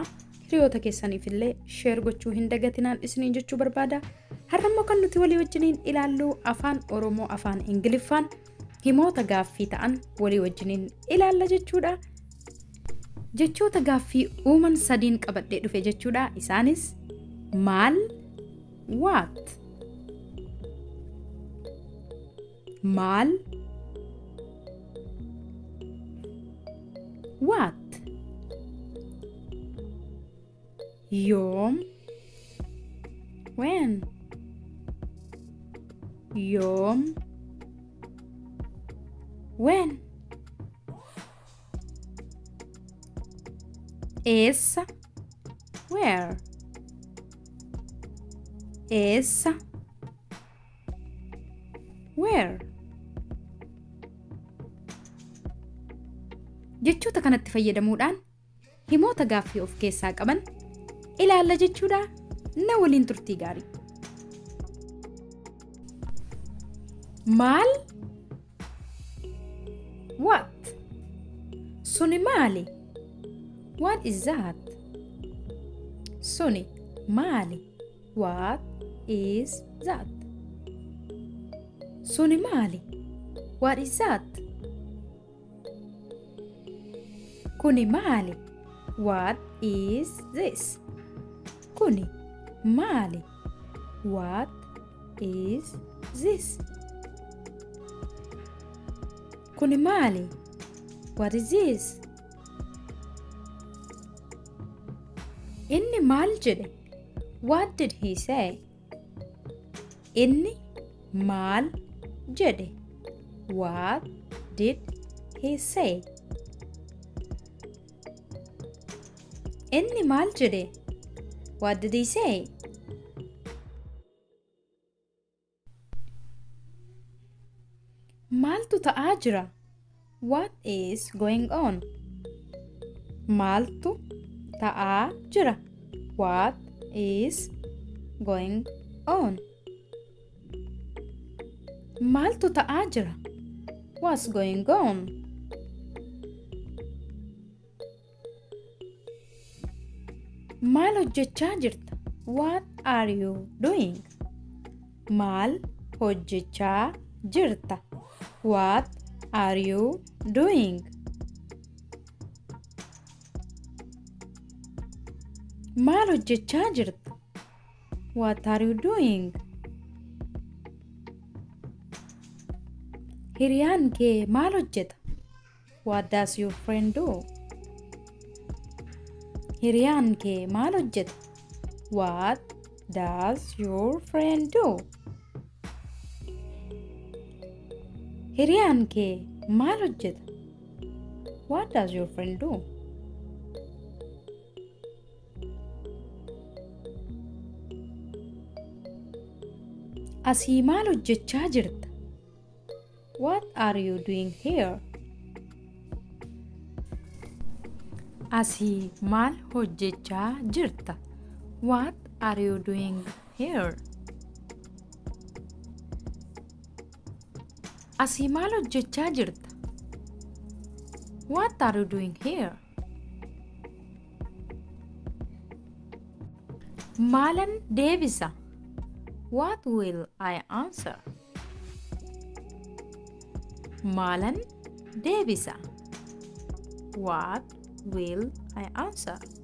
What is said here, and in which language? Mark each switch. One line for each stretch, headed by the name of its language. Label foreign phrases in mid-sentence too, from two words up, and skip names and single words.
Oromo: Hiriyoota keessaniif illee share gochuu hin dagatinaan isiniin jechuu barbaada. Har'ammoo kan nuti walii wajjiniin ilaallu Afaan Oromoo, Afaan Ingiliffaan himoota gaaffii ta'an walii wajjiniin ilaalla jechuudha. Jechoota gaaffii uuman sadiin qabadhee dhufe jechuudha. Isaanis maal, what, maal, what, yoom, when, yoom, when, essa, where, essa, where. Jechoota kanatti fayyadamuudhaan himoota gaaffii of keessaa qaban ilaalla jechuudha. Na waliin turtii gaarii. Maal, what, suni maali?
English: What is that?
Oromo: Suni maali?
English: What is that?
Oromo: Suni maali?
English: What is that?
Oromo: Kuni maali?
English: What is this?
Oromo: Kuni maali?
English: What is this?
Oromo: Kuni maali?
English: What is this?
Oromo: Inni maal jedhe?
English: What did he say?
Oromo: Inni maal jedhe?
English: What did he say?
Oromo: Inni maal jedhe?
English: What did he say?
Oromo: Maaltu ta'aa jira?
English: What is going on?
Oromo: Maaltu ta'aa jira?
English: What is going on?
Oromo: Maaltu ta'aa jira?
English: What's going on?
Oromo: Maal hojjechaa jirta?
English: What are you doing?
Oromo: Maal hojjechaa jirta?
English: What are you doing?
Oromo: Maal hojjechaa jirta?
English: What are you doing?
Oromo: Hiriyaan kee maal hojjeta?
English: What does your friend do?
Oromo: Hiriyaan kee maal hojjeta?
English: What does your friend do?
Oromo: Hiriyaan kee maal hojjeta?
English: What does your friend do?
Oromo: Asii maal hojjechaa jirta?
English: What are you doing here?
Oromo: Asii maal hojjechaa jirta?
English: What are you doing here?
Oromo: Asii maal hojjechaa jirta?
English: What are you doing here?
Oromo: Maalan deebisa?
English: What will I answer?
Oromo: Maalan deebisa?
English: What will I answer?